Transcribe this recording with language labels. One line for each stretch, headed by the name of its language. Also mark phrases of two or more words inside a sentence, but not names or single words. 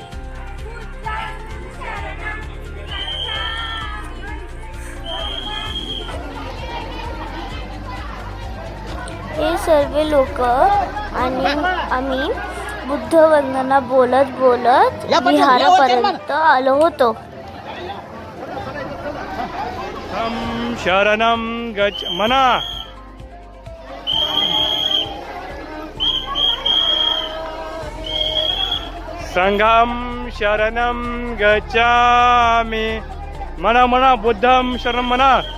Marathi: हे सर्व लोक आणि आम्ही बुद्ध वंदना बोलत विहारापर्यंत आलो होतो।
Pali: शरणं गच्छामि संघं शरणं गच्छामि मना बुद्धं शरणं मना।